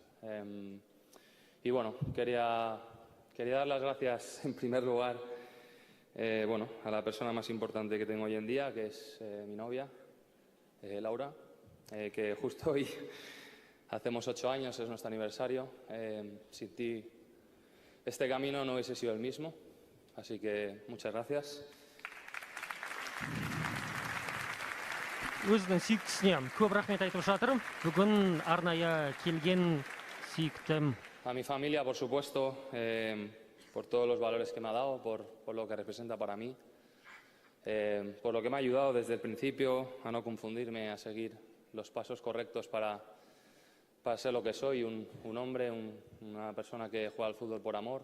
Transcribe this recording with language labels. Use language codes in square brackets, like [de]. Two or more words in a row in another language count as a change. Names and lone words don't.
[es] Y bueno, quería dar las gracias en primer lugar a la persona más importante que tengo hoy en día, que es mi novia, Laura, que justo hoy hacemos 8 años, es nuestro aniversario. Sin ti este camino no hubiese sido el mismo, así que muchas gracias. [kk] Өзінің сүйіктісіне көп рахмет айтып жатыр. Бүгін арнайы келген сүйіктім. [es] A mi familia, por supuesto, por todos los valores que me ha dado, por lo que representa para mí, por lo que me ha ayudado desde el principio a no confundirme, a seguir los pasos correctos para ser lo que soy, un hombre, una persona que juega al fútbol por amor.